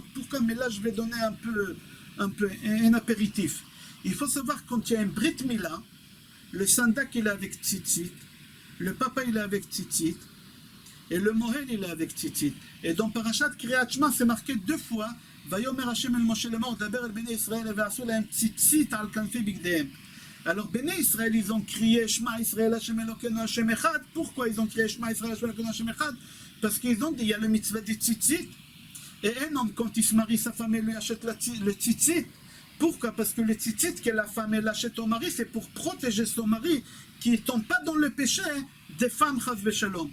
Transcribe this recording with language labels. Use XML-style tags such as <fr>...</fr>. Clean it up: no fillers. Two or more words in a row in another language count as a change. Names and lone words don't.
<fr>Pourquoi? Mais là, je vais donner un apéritif. Il faut savoir quand il y a un</fr> <he>ברית מילה,</he> <fr>le Sandak il est avec Tzitzit, le papa il est avec Tzitzit, et le Mohel il est avec Tzitzit. Et dans</fr> <he>פרשת קריאת שמע,</he> <fr>c'est marqué 2 fois,</fr> <he>ויאמר השם אל משה לאמר, דבר אל בני ישראל, et ועשו להם ציצית על כנפי בגדיהם.</he> <fr>Alors Bnei Israël, ils ont crié</fr> <he>שמע ישראל, השם אלוקינו, השם אחד.</he> <fr>Pourquoi ils ont crié</fr> <he>שמע ישראל, השם אלוקינו, השם אחד?</he> <fr>Parce qu'ils ont dit, il y a le mitzvah de Tzitzit, et un homme, quand il se marie, sa femme, elle lui achète le Tzitzit. Pourquoi? Parce que le tzitzit que la femme elle achète au mari, c'est pour protéger son mari qui ne tombe pas dans le péché des femmes</fr> <he>חס ושלום.</he>